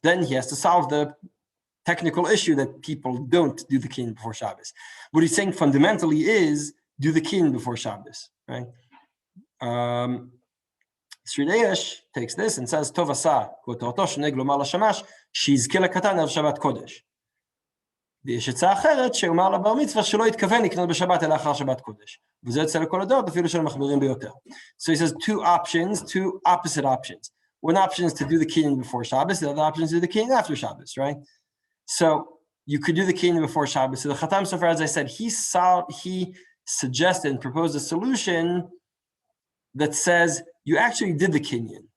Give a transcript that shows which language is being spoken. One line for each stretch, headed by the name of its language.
English: Then he has to solve the technical issue that people don't do the kinyan before Shabbos. What he's saying fundamentally is do the kinyan before Shabbos, right?
Hebrew: Srideish
English: takes this and says,
Hebrew: Tov asa, k'otorto sheneg lomar l'shamash, שיזכה לקטן ערב שבת קודש. ויש עצה אחרת שאומר לבר מצווה שלא יתכוון לקנות בשבת אלא אחר שבת קודש. וזה יוצא לכל הדעות, אפילו של מחמירים ביותר.
English: So he says two opposite options. One option is to do the kinyan before Shabbos. The other option is to do the kinyan after Shabbos, right? So you could do the kinyan before Shabbos. So the Chatam Sofer, as I said, he suggested and proposed a solution that says you actually did the kinyan.